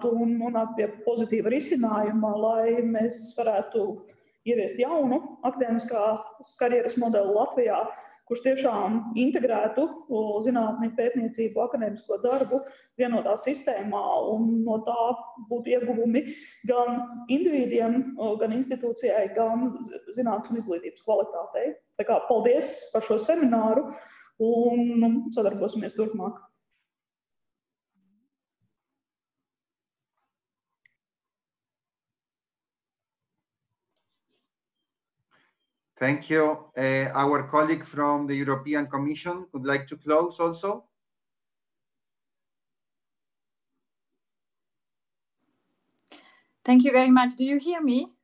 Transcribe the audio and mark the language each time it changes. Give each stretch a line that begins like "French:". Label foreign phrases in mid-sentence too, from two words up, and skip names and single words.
Latvian: un nonākt pie pozitīva risinājuma, lai mēs varētu ieviest jaunu akadēmiskās karjeras modeli Latvijā, kurš tiešām integrētu zinātni, pētniecību, akadēmisko darbu vienotā sistēmā, un no tā būtu ieguvumi gan individiem, gan institūcijai, gan zinātnes un izglītības kvalitātei. Tā kā paldies par šo semināru un sadarbosimies turpmāk.
English: Thank you. Our colleague from the European Commission would like to close also. Thank you very much. Do you hear me?